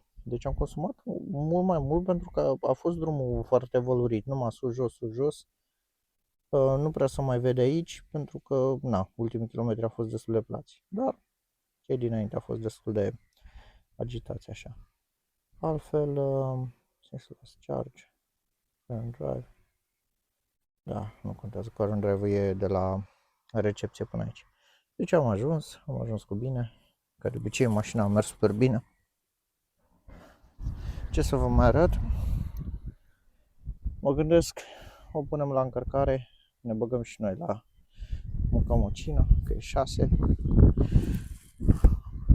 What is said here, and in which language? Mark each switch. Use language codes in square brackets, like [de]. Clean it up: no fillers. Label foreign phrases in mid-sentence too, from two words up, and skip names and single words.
[ro] Deci am consumat mult mai mult pentru că a fost drumul foarte vălurit, numai sus, jos. Nu prea se mai vede aici pentru că, ultimii kilometri au fost destul de plați, dar cei dinainte au fost destul de agitați așa. Altfel, [en] senseless charge, current drive. [ro] Da, nu contează, [en] current drive [ro] e de la recepție până aici. Deci am ajuns cu bine, ca de obicei mașina a mers super bine. Ce să vă mai arăt? Mă gândesc, o punem la încărcare, ne băgăm și noi la mâncăm o cină, că e 6.